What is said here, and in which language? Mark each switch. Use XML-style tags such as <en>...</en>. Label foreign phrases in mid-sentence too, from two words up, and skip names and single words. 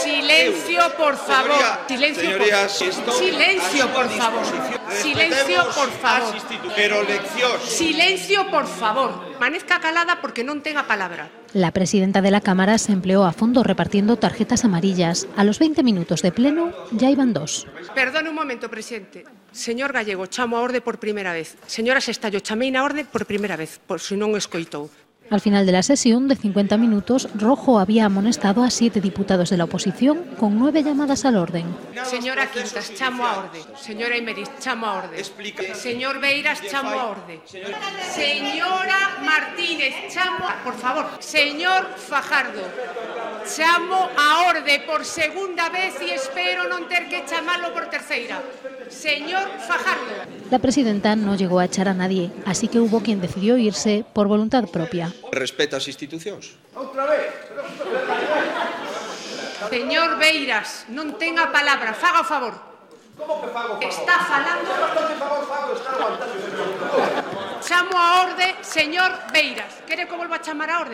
<es>Silencio, por favor. Silencio, por favor. Silencio, por favor.</es> <gl>Pero leccións.</gl> <es>Silencio, por favor.</es> <gl>Manezca calada porque non ten a palabra.</gl> <es>La presidenta de la Cámara se empleó a fondo repartiendo tarjetas amarillas. A los 20 minutos de pleno ya iban 2. Perdone un momento, presidente.</es> <gl>Señor Gallego, chamo a orde por primeira vez. Señora Sestallo, chamei na orde por primeira vez, por si non o escoitou.</gl> <es>Al final de la sesión de 50 minutos, Rojo había amonestado a 7 diputados de la oposición con 9 llamadas al orden.</es> <gl>Señora Quintas, chamo a orde. Señora Imeris, chamo a orde. Señor Beiras, chamo a orde. Señora Martínez, chamo a... Por favor. Señor Fajardo, chamo a orde por segunda vez y espero non ter que chamalo por terceira. Señor Fajardo.</gl> <es>La presidenta no llegó a echar a nadie, así que hubo quien decidió irse por voluntad propia.</es> <gl>Respeta as institucións. Outra vez. Señor Beiras, non ten a palabra, faga o favor. Como que fago? Está falando. Chamo a orde, señor Beiras. Quere que volva a chamar a orde?</gl>